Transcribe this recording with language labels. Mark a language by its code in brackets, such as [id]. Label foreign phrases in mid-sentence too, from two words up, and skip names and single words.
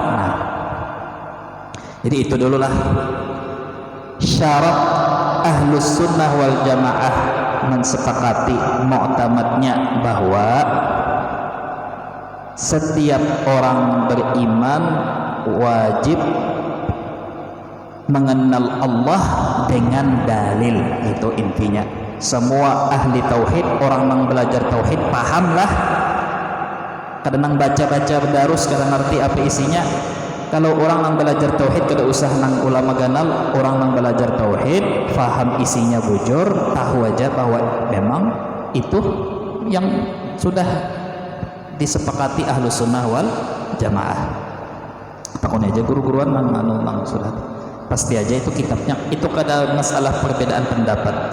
[id] Nah, jadi itu dululah syarat [ar] أهل السنة والجماعة [id] mensepakati mu'tamadnya bahwa setiap orang beriman wajib mengenal Allah dengan dalil. Itu intinya. Semua ahli tauhid, orang yang belajar tauhid pahamlah. [bjn] Kadang baca-baca berdarus kadang ngerti apa isinya. Kalau orang yang belajar tauhid kada usah nang ulama ganal, orang yang belajar tauhid faham isinya bujur, tahu aja bahwa memang itu yang sudah disepakati [ar] أهل السنة والجماعة. [bjn] Takun aja guru-guruan nang sudah pasti aja itu kitabnya, itu kada masalah perbedaan pendapat.